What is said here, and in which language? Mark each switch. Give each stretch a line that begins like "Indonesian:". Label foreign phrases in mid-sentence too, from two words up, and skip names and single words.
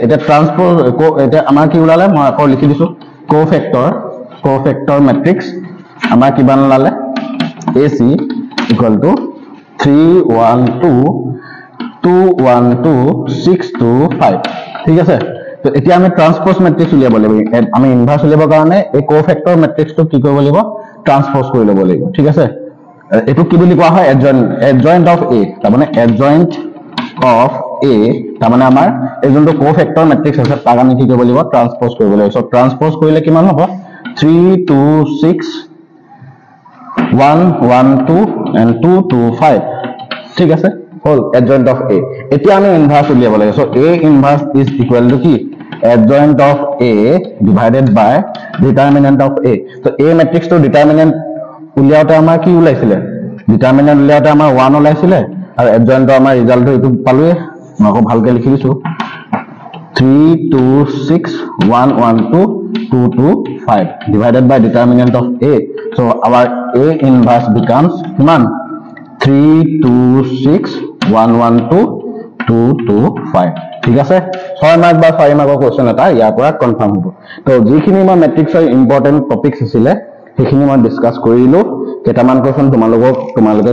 Assamese: এতিয়া ট্ৰান্সপ'জ এতিয়া আমাৰ কি ওলালে মই আকৌ লিখি দিছো কোফেক্টৰ মেট্ৰিক্স আমাৰ কিমান ওলালে
English: AC equal to
Assamese: 3 1 2 2 1 2 6 2 5 ঠিক আছে তো এতিয়া আমি ট্ৰান্সপ'জ মেট্ৰিক্স উলিয়াব লাগিব আমি ইনভাৰ্স উলিয়াবৰ কাৰণে এই কোফেক্টৰ মেট্ৰিক্সটো কি কৰিব লাগিব ট্ৰান্সপ'জ কৰি ল'ব লাগিব ঠিক আছে এটো কি বুলি কোৱা হয়
English: adjoint of A
Assamese: তাৰ মানে
English: adjoint of A
Assamese: তাৰ মানে আমাৰ এই যোনটো কোফেক্টৰ মেট্ৰিক্স আছে তাক আমি কি কৰিব লাগিব ট্ৰান্সপ'জ কৰিব লাগিব সো ট্ৰান্সপ'জ কৰিলে কিমান হ'ব 3 2 6
English: 1 1 2 and 2 2 5
Assamese: ঠিক আছে হল
English: adjoint of A
Assamese: এতিয়া আমি ইনভাৰ্স উলিয়াব লাগিব
English: সো A inverse is equal to কি adjoint of A divided by determinant of A তো A matrix to determinant
Assamese: উলিয়াওতে আমাৰ কি ওলাইছিলে
English: determinant
Assamese: উলিয়াওতে আমাৰ 1 ওলাইছিলে আৰু
English: adjoint তো
Assamese: আমাৰ ৰিজাল্টটো এটো পালোৱে মই আকৌ ভালকে লিখি দিছো 3 2 6 1 1 2 2 2 5
English: divided by determinant of A so our A inverse becomes
Assamese: kiman 3 2 6 1 1 2 2 2 5 ঠিক আছে 6 মাৰ্ক বা 5 মাৰ্কৰ কোৱেশ্চন এটা ইয়াৰ পৰা কনফাৰ্ম হ'ব তো যিখিনি মই মেট্ৰিক্সৰ
English: important topics
Assamese: আছিল সেইখিনি মই ডিসকাস কৰিলো কেটামান কোৱেশ্চন তোমালোকে